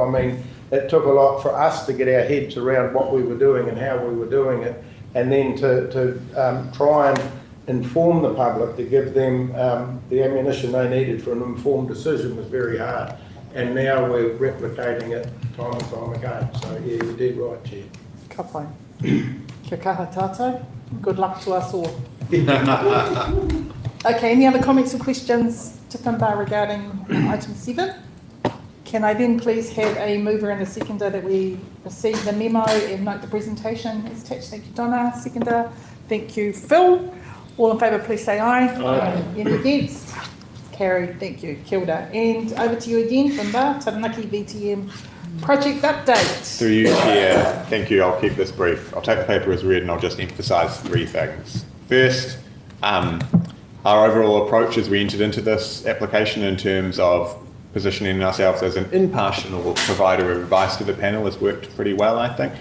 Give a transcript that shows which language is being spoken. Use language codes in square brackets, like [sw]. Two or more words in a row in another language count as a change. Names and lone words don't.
[en] I mean, it took a lot for us to get our heads around what we were doing and how we were doing it, and then to try and inform the public, to give them the ammunition they needed for an informed decision was very hard. And now we're replicating it time and time again. So yeah, you did right, Chair. [mi] Ka pai. Kia kaha tātou. [en] Good luck to us all. Okay, any other comments or questions to Finbar regarding item 7? Can I then please have a mover and a seconder that we receive the memo and note the presentation is attached? Thank you, Donna. Seconder. Thank you, Phil. All in favour, please say aye. Aye. Any against? Carried, thank you. [mi] Kia ora. [en] And over to you again, Whamba, Taranaki VTM project update. Through you, Chair. Thank you. I'll keep this brief. I'll take the paper as read and I'll just emphasise 3 things. First, our overall approach as we entered into this application in terms of positioning ourselves as an impartial provider of advice to the panel has worked pretty well, I think.